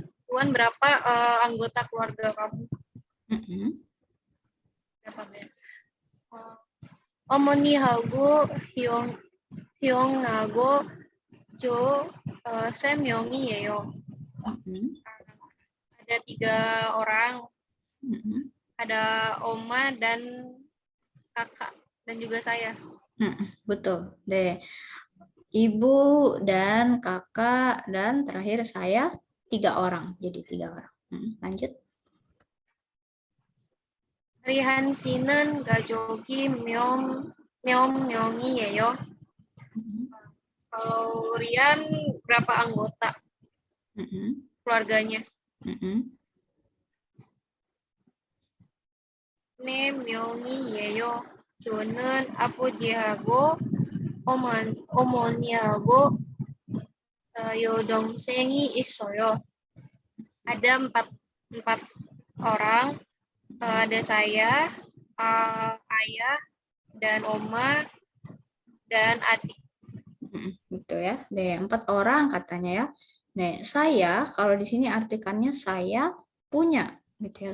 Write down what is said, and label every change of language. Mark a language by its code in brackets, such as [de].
[id] Tuan berapa anggota keluarga kamu? Berapa ya? [ko] 어머니하고 형하고 저 3명이에요. [id] Ada 3 orang. Ada oma dan kakak dan juga saya. betul. 네. Ibu dan kakak dan terakhir saya 3 orang. Jadi 3 orang. Lanjut. [ko] 리한 씨는 가족이 몇 명이에요? [id] Kalau Rian berapa anggota keluarganya? [ko] 4명이에요. 저는 아버지하고 어머니하고 여동생이 있어요. [id] Ada 4 orang. Ada saya, ayah, dan oma, dan adik. Betul ya. Nih, 4 orang katanya ya. Nih, saya kalau di sini artikannya saya punya gitu ya.